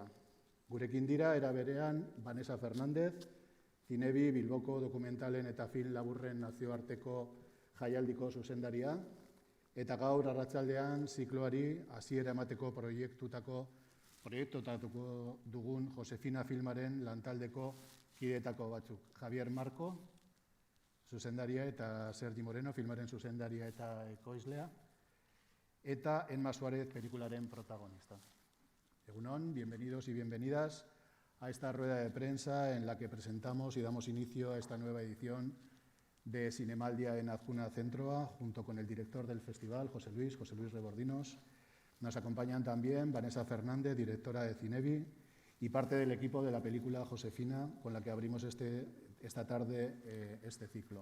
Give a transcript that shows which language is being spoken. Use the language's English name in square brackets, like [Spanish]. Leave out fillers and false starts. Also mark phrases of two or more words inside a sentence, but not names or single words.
[Basque] Gurekin dira, era berean, Vanessa Fernández, Zinebi Bilboko dokumentalen eta film laburren nazioarteko jaialdiko zuzendaria, eta gaur arratsaldean zikloari hasiera emateko proiektutako dugun Josefina filmaren lantaldeko kidetako batzuk. Javier Marco, zuzendaria, eta Sergi Moreno, filmaren zuzendaria eta ekoizlea, eta Emma Suárez, pelikularen protagonista. Egunon, [Spanish] bienvenidos y bienvenidas a esta rueda de prensa en la que presentamos y damos inicio a esta nueva edición de Zinemaldia en Azkuna Zentroa, junto con el director del festival, José Luis Rebordinos. Nos acompañan también Vanessa Fernández, directora de Zinebi, y parte del equipo de la película Josefina, con la que abrimos esta tarde este ciclo.